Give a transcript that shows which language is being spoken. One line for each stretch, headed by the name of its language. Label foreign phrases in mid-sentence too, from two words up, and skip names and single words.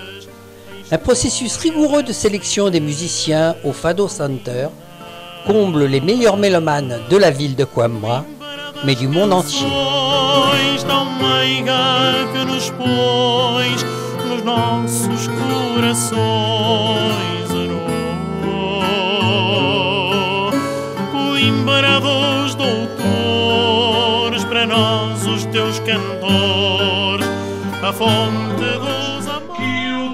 French: Un processus rigoureux de sélection des musiciens au Fado Center comble les meilleurs mélomanes de la ville de Coimbra, mais du monde entier.
Portuguese: Coimbra dos doutores, para nós os teus cantores, a fonte dos amores.